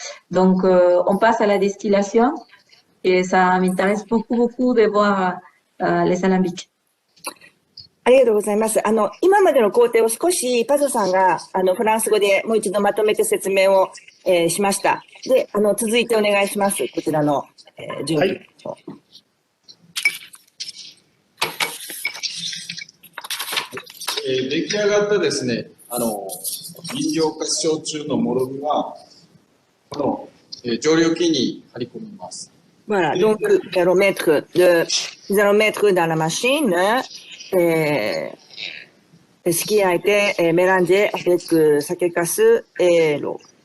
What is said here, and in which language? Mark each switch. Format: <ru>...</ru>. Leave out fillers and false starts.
<fr>Donc on passe à la distillation et ça m'intéresse beaucoup de voir les alambics.</fr> <ja>ありがとうございます。今までの工程を少しパズさんが、フランス語でもう一度まとめて説明を、しました。で、続いてお願いします。こちらの、準備。はい。出来上がったですね、吟醸化焼酎のもろみは、この、蒸留機に張り込みます。</ja> <fr>Voilà, donc nous allons mettre dans la machine ce qui a été mélangé avec sakekasu et l'eau.</fr>